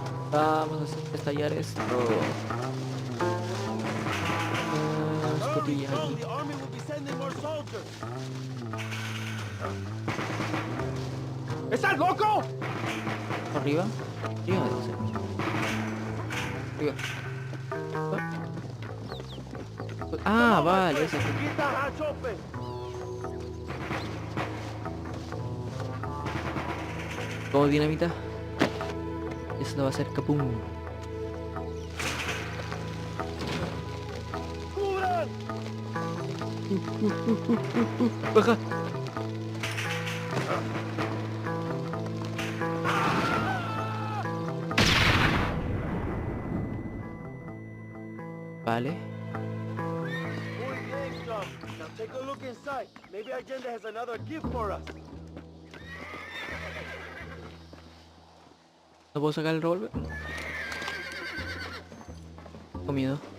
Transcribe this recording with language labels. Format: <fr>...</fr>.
<es>Vamos a hacer estallar esto. Escotillas John, aquí.</es> <en>the army will be sending more soldiers. mad, loco?</en> <es>Arriba. Arriba debe ser. Arriba. Ah, vale, ese.</es> <en>Keep that hatch open.</en> <es>Como dinamita. Eso va a ser capum. ¡Cubran! Baja. Vale. Muy bien,</es> <en>John. Now take a look inside. Maybe Agenda has another gift for us.</en> <es>¿No puedo sacar el revólver? Tengo miedo.</es>